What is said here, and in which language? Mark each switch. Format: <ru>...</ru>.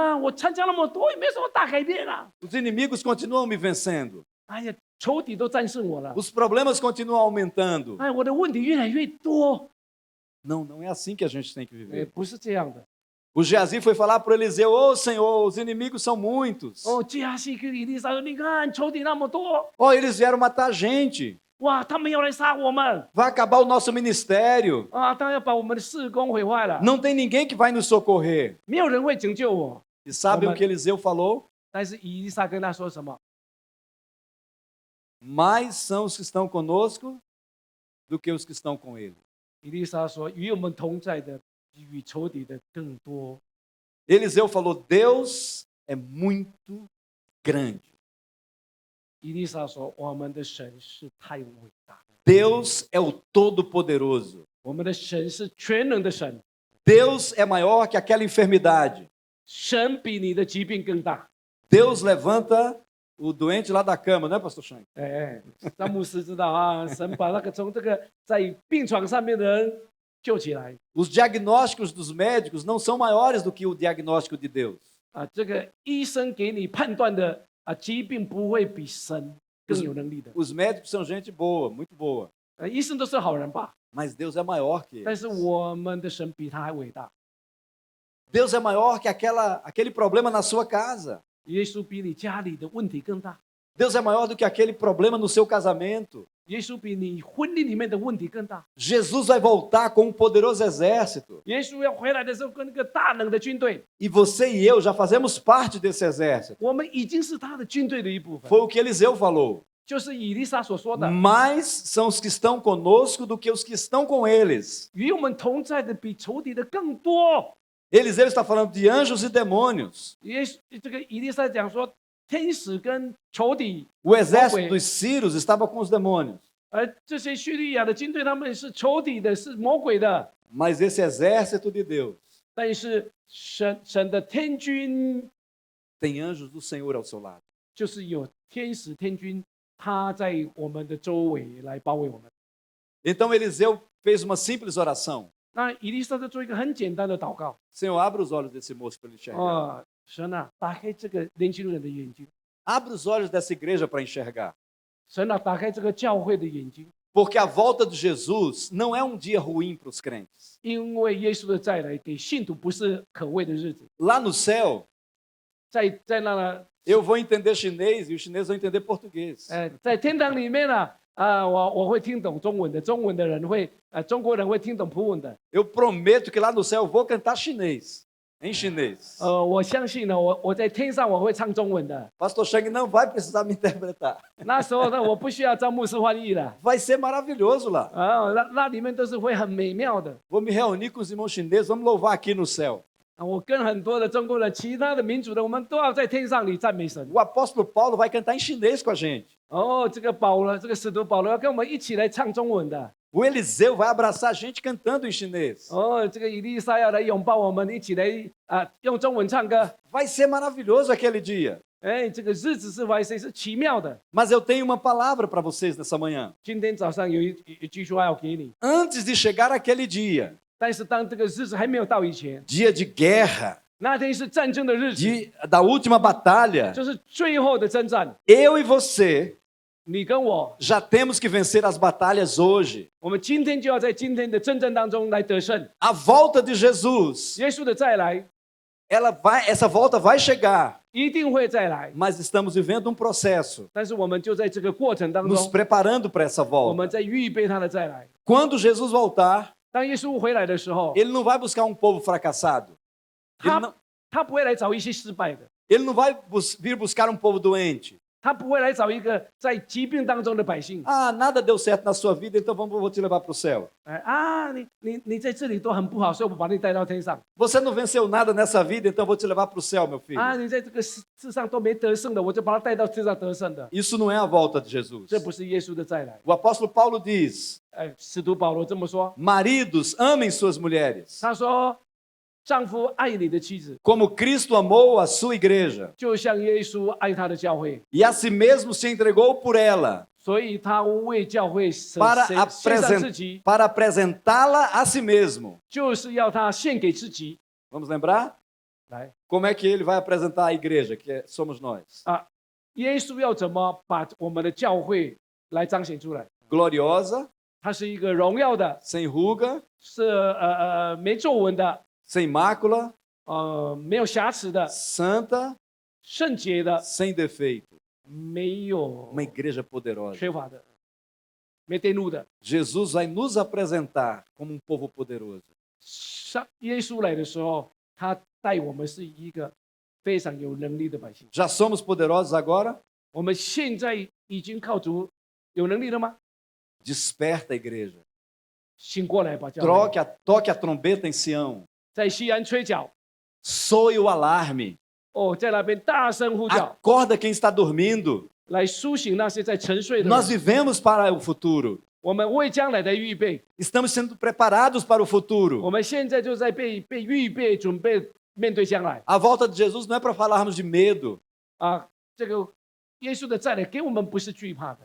<zh>我参加那么多也没什么大改变啊！</zh> <pt>Os inimigos continuam me vencendo.</pt> <zh>哎呀，仇敌都战胜我了，</zh> <pt>Os problemas continuam aumentando.</pt> <zh>哎，我的问题越来越多。</zh> <pt>Não, não é assim que a gente tem que 哎， viver.</pt> <zh>不是这样的。</zh> <pt>O Geazi foi falar para Eliseu: Ô Senhor, os inimigos são muitos.</pt> <zh>基哈西跟以利沙说：“你看仇敌那么多，</zh> <pt>Eles vieram matar a gente.</pt> <zh>哇，他们要来杀我们</zh> <pt>Vai acabar o nosso ministério.</pt> <zh>他要把我们的事工毁坏了，</zh> <pt>Não tem ninguém que vai nos socorrer.</pt> <zh>没有人会拯救我。</zh> <pt>E sabe o que Eliseu falou?</pt> <zh>但是以利沙跟他说什么？</zh> <pt>Mais são os que estão conosco do que os que estão com ele.</pt> <zh>以利沙说：“与我们同在的，与仇敌的更多。”</zh> <pt>Eliseu falou: Deus é muito grande.</pt> <zh>以利沙说：“我们的神是太伟大，</zh> <pt>Deus é o Todo-Poderoso.</pt> <zh>我们的神是全能的神，</zh> <pt>Deus é maior que aquela enfermidade.</pt> <zh>神比你的疾病更大，</zh> <pt>Deus levanta o doente lá da cama, não é, pastor Shank?</pt> <zh>哎，张牧师知道啊，神把那个从这个在病床上面的人救起来</zh> <pt>Os diagnósticos dos médicos não são maiores do que o diagnóstico de Deus.</pt> <zh>啊，这个医生给你判断的啊疾病不会比神更有能力的。</zh> <pt>Os médicos são gente boa, muito boa,</pt> <zh>医生都是好人吧？</zh> <pt>mas Deus é maior que</pt> <zh>但</zh> <pt>eles.</pt> <zh>是我们的神比他还伟大，</zh> <pt>Deus é maior que aquele problema na sua casa.</pt> <zh>耶稣比你家里的问题更大，</zh> <pt>Deus é maior do que aquele problema no seu casamento.</pt> <zh>耶稣比你婚姻里面的问题更大。</zh> <pt>Jesus vai voltar com um poderoso exército.</pt> <zh>耶稣要回来的时候，跟那个大能的军队，</zh> <pt>E você e eu já fazemos parte desse exército.</pt> <zh>我们已经是他的军队的一部分。</zh> <pt>Foi o que Eliseu falou.</pt> <zh>就是以利沙所说的，</zh> <pt>Mais são os que estão conosco do que os que estão com eles.</pt> <zh>与我们同在的比仇敌的更多。</zh> <pt>Eliseu está falando de anjos e demônios.</pt> <zh>这个以利沙讲说，天使跟仇敌，</zh> <pt>O exército dos sírios estava com os demônios.</pt> <zh>而这些叙利亚的军队，他们是仇敌的，是魔鬼的。</zh> <pt>Mas esse exército de Deus</pt> <zh>但是神的天军</zh> <pt>tem anjos do Senhor ao seu lado.</pt> <zh>就是有天使天军，他在我们的周围来包围我们。</zh> <pt>Então Eliseu fez uma simples oração.</pt> <zh>那以利沙就做一个很简单的祷告</zh> <pt>Senhor, abre os olhos desse moço para ele enxergar.</pt> <zh>啊，神啊，打开这个年轻人的眼睛，</zh> <pt>Abre os olhos dessa igreja para enxergar.</pt> <zh>神啊，打开这个教会的眼睛，</zh> <pt>Porque a volta de Jesus não é um dia ruim para os crentes.</pt> <zh>因为耶稣的再来给信徒不是可畏的日子，</zh> <pt>Lá no céu,</pt> <zh>在那</zh> <pt>eu vou entender chinês e os chineses vão entender português.</pt> <zh>在天堂里面呢我会听懂中文的，中文的人会中国人会听懂普文的。</zh> <pt>Eu prometo que lá no céu eu vou cantar chinês, em chinês.</pt> <zh>我相信呢，我在天上我会唱中文的。</zh> <pt>Pastor Chang não vai precisar me interpretar.</pt> <zh>那时候呢，我不需要招牧师翻译了</zh> <pt>Vai ser maravilhoso lá.</pt> <zh>那里面都是会很美妙的。</zh> <pt>Vou me reunir com os irmãos chineses, vamos louvar aqui no céu.</pt> <zh>我跟很多的中国人、其他的民族的，我们都要在天上里赞美神。</zh> <pt>O apóstolo Paulo vai cantar em chinês com a gente.</pt> <zh>这个使徒保罗要跟我们一起来唱中文的。</zh> <pt>O Eliseu vai abraçar a gente cantando em chinês.</pt> <zh>这个以利沙要来拥抱我们，一起来用中文唱歌。</zh> <pt>Vai ser maravilhoso aquele dia.</pt> <zh>这个日子是奇妙的。</zh> <pt>Mas eu tenho uma palavra para vocês nessa manhã.</pt> <zh>今天早上有一句说话要给你，</zh> <pt>Antes de chegar aquele dia,</pt> <zh>但是当这个日子还没有到以前，</zh> <pt>dia de guerra,</pt> <zh>那天是战争的日子，</zh> <pt>da última batalha,</pt> <zh>就是最后的征战。</zh> <pt>eu e você</pt> <zh>你跟我，</zh> <pt>já temos que vencer as batalhas hoje.</pt> <zh>我们今天就要在今天的征战当中来得胜。</zh> <pt>A volta de Jesus,</pt> <zh>耶稣的再来</zh> <pt>essa volta vai chegar,</pt> <zh>一定会再来，</zh> <pt>mas estamos vivendo um processo,</pt> <zh>但是我们就在这个过程当</zh> <pt>nos</pt> <zh>中，</zh> <pt>preparando para essa</pt> <zh>我们</zh> <pt>volta.</pt> <zh>在预备他的再来。</zh> <pt>Quando Jesus voltar,</pt> <zh>当耶稣回来的时候，</zh> <pt>ele não vai buscar um povo fracassado. Ele</pt> <zh>他不会来找一些失败的，</zh> <pt>não vai vir buscar um povo doente.</pt> <zh>他不会来找一个在疾病当中的百姓。</zh> <pt>Ah, nada deu certo na sua vida, então vou te levar para o céu.</pt> <zh>你在这里都很不好，所以我把你带到天上。</zh> <pt>Você não venceu nada nessa vida, então vou te levar para o céu, meu filho.</pt> <zh>你在这个世上都没得胜的，我就把他带到世上得胜的。</zh> <pt>Isso não é a volta de Jesus.</pt> <zh>这不是耶稣的再来。</zh> <pt>O apóstolo Paulo diz:</pt> <zh>使徒保罗这么说，</zh> <pt>Maridos, amem suas mulheres,</pt> <zh>他说：“丈夫爱你的妻子，</zh> <pt>como Cristo amou a sua igreja,</pt> <zh>就像耶稣爱他的教会，</zh> <pt>e a si mesmo se entregou por ela,</pt> <zh>所以他为教会献</zh> <pt>para</pt> <zh>上自己，</zh> <pt>apresentá-la a si mesmo.</pt> <zh>就是要他献给自己。</zh> <pt>Vamos lembrar?</pt> <zh>来</zh> <pt>Como é que ele vai apresentar a igreja, que somos nós?</pt> <zh>耶稣要怎么把我们的教会来彰显出来？</zh> <pt>Gloriosa,</pt> <zh>它是一个荣耀的，</zh> <pt>sem ruga,</pt> <zh>是没皱纹的，</zh> <pt>sem mácula,</pt> <zh>没有瑕疵的，</zh> <pt>santa,</pt> <zh>圣洁的，</zh> <pt>sem defeito.</pt> <zh>没有</zh> <pt>Uma igreja poderosa.</pt> <zh>缺乏的，没玷污的。</zh> <pt>Jesus vai nos apresentar como um povo poderoso.</pt> <zh>耶稣来的时候，他带我们是一个非常有能力的百姓。</zh> <pt>Já somos poderosos agora?</pt> <zh>我们现在已经靠主有能力了吗？</zh> <pt>Desperta a igreja.</pt> <zh>醒过来吧，教会</zh> <pt>Toque a trombeta em Sião.</pt> <zh>在西安吹角，</zh> <pt>Soe o alarme.</pt> <zh>在那边大声呼叫，</zh> <pt>Acorda quem está dormindo.</pt> <zh>来苏醒那些在沉睡的</zh> <pt>Nós</pt> <zh>人。</zh> <pt>vivemos para o futuro.</pt> <zh>我们为将来的预备，</zh> <pt>Estamos sendo preparados para o</pt> <zh>我</zh> <pt>futuro.</pt> <zh>们现在就在被预备，准备面对将来。</zh> <pt>A volta de Jesus não é para falarmos de medo.</pt> <zh>这个耶稣的再来给我们不是惧怕的。</zh>